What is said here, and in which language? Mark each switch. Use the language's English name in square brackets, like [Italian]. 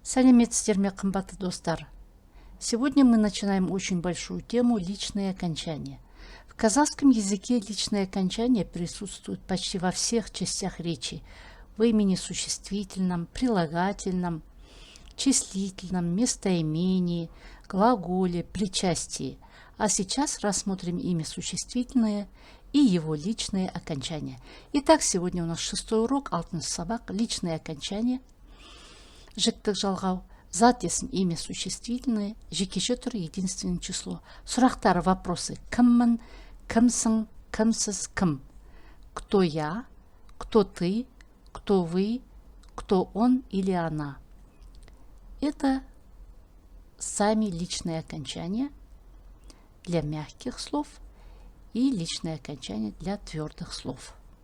[Kazakh] Сәлеметсіздер ме, қымбатты достар? [Russian] Сегодня мы начинаем очень большую тему личные окончания. В казахском языке личные окончания присутствуют почти во всех частях речи: в имени существительном, прилагательном, числительном, местоимении, глаголе, причастии. А сейчас рассмотрим имя существительное и его личные окончания. Итак, сегодня у нас 6-й урок, [Kazakh] 6 сабақ, [Russian] личные окончания. [Kazakh] Жіктік жалғау, зат есім, [Russian] имя существительное, [Kazakh] жекеше тұр, [Russian] единственное число. [Kazakh] Сұрақтары, [Russian] вопросы: [Kazakh] кіммін, кімсің, кімсіз, кім? [Russian] Кто я, кто ты, кто вы, кто он или она? Это сами личные окончания для мягких слов и личные окончания для твердых слов.